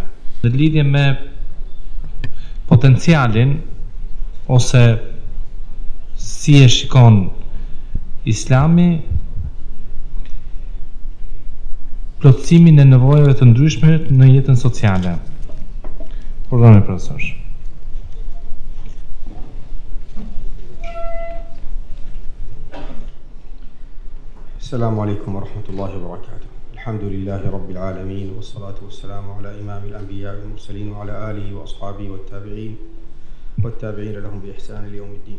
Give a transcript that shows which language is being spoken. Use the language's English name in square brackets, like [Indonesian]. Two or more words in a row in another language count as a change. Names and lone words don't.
[Albanian] Në lidhje me potencialin ose si e shikon Islami plotësimin e nevojave të ndryshme në jetën sociale. Pardon, profesor. [Arabic] السلام عليكم ورحمة الله وبركاته. الحمد لله رب العالمين والصلاة والسلام على إمام الأنبياء والمرسلين وعلى آله وأصحابه والتابعين والتابعين لهم بإحسان ليوم الدين.